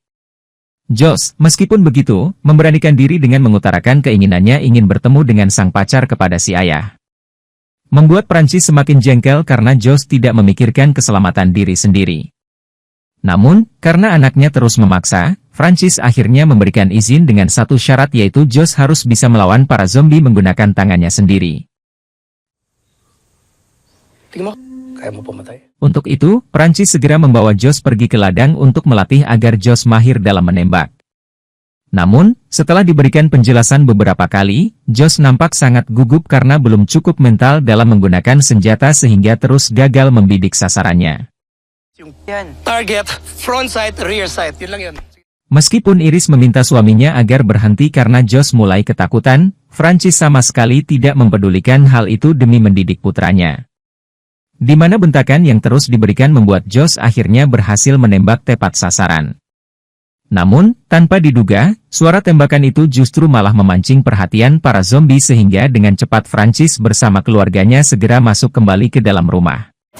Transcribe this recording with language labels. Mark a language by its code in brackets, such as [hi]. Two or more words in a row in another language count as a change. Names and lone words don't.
[id] Josh, meskipun begitu, memberanikan diri dengan mengutarakan keinginannya ingin bertemu dengan sang pacar kepada si ayah. Membuat Francis semakin jengkel karena Josh tidak memikirkan keselamatan diri sendiri. Namun, karena anaknya terus memaksa, Francis akhirnya memberikan izin dengan satu syarat yaitu Josh harus bisa melawan para zombie menggunakan tangannya sendiri. [tl] Tingnan mo, kaya mo pumatay. [id] Untuk itu, Francis segera membawa Josh pergi ke ladang untuk melatih agar Josh mahir dalam menembak. Namun, setelah diberikan penjelasan beberapa kali, Josh nampak sangat gugup karena belum cukup mental dalam menggunakan senjata sehingga terus gagal membidik sasarannya. [en] Target, front sight, rear sight, [tl] yun lang yun. [id] Meskipun Iris meminta suaminya agar berhenti karena Josh mulai ketakutan, Francis sama sekali tidak mempedulikan hal itu demi mendidik putranya. Di mana bentakan yang terus diberikan membuat Josh akhirnya berhasil menembak tepat sasaran. Namun, tanpa diduga, suara tembakan itu justru malah memancing perhatian para zombie sehingga dengan cepat Francis bersama keluarganya segera masuk kembali ke dalam rumah.